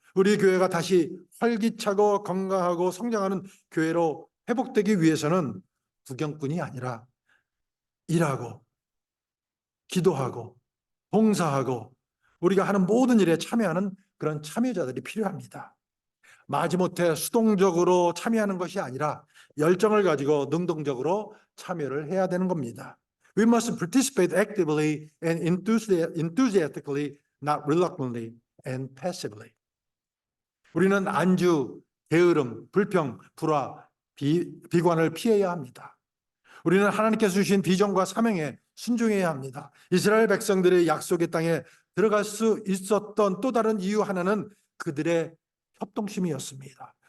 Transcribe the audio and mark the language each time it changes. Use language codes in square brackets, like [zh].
[ko] 우리 교회가 다시 활기차고 건강하고 성장하는 교회로 회복되기 위해서는 구경꾼이 아니라 일하고 기도하고 봉사하고 우리가 하는 모든 일에 참여하는 그런 참여자들이 필요합니다. 마지못해 수동적으로 참여하는 것이 아니라 열정을 가지고 능동적으로 참여를 해야 되는 겁니다. [en] We must participate actively and enthusiastically, not reluctantly and passively. [ko] 우리는 안주, 게으름, 불평, 불화, 비관을 피해야 합니다. 우리는 하나님께서 주신 비전과 사명에 순종해야 합니다. 이스라엘 백성들의 약속의 땅에 들어갈 수 있었던 또 다른 이유 하나는 그들의 협동심이었습니다.